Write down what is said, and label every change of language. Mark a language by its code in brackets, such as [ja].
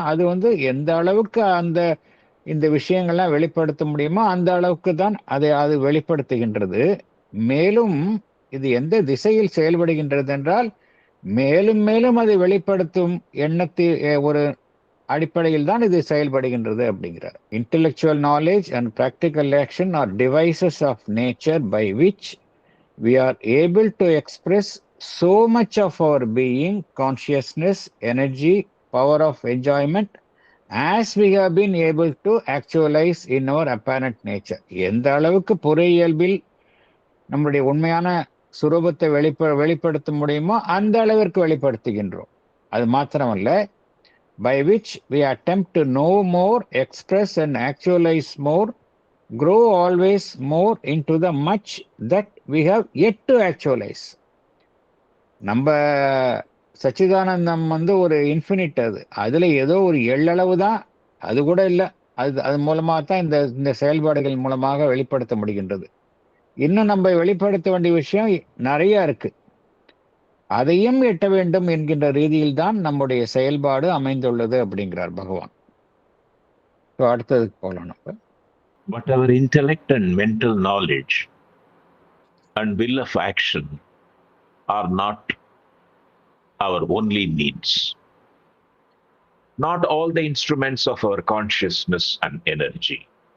[ta] அது எந்த அளவுக்கு இந்த விஷயங்கள்லாம் வெளிப்படுத்த முடியுமோ அந்த அளவுக்கு தான் அது வெளிப்படுத்துகின்றது. மேலும் இது எந்த திசையில் செயல்படுகின்றது என்றால், மேலும் மேலும் அதை வெளிப்படுத்தும் எண்ணத்தில் ஒரு அடிப்படையில் தான் இது செயல்படுகின்றது அப்படிங்கிறார். [en] Intellectual knowledge and practical action are devices of nature by which we are able to express so much of our being, consciousness, energy, power of enjoyment as we have been able to actualize in our apparent nature. [ta] எந்த அளவுக்கு புற இயல்பில் நம்முடைய உண்மையான சுரூபத்தை வெளிப்படுத்த முடியுமோ அந்த அளவிற்கு வெளிப்படுத்துகின்றோம். அது மாத்திரமல்ல, [en] by which we attempt to know more, express and actualize more, grow always more into the much that we have yet to actualize. [ta] நம்ம சச்சிதானந்தம் வந்து ஒரு இன்ஃபினிட், அதுல ஏதோ ஒரு எள்ளளவு தான், அது கூட இல்லை, அது மூலமாக தான் இந்த செயல்பாடுகள் மூலமாக வெளிப்படுத்த முடிகின்றது. இன்னும் நம்ம வெளிப்படுத்த வேண்டிய விஷயம் நிறைய இருக்கு, அதையும் எட்ட வேண்டும் என்கின்ற ரீதியில் தான் நம்முடைய செயல்பாடு அமைந்துள்ளது அப்படிங்கிறார் பகவான். அடுத்ததுக்கு போகலாம் நம்ம. [en] But our intellect and mental knowledge and will of action are not our only needs. Not all the instruments of our consciousness and energy.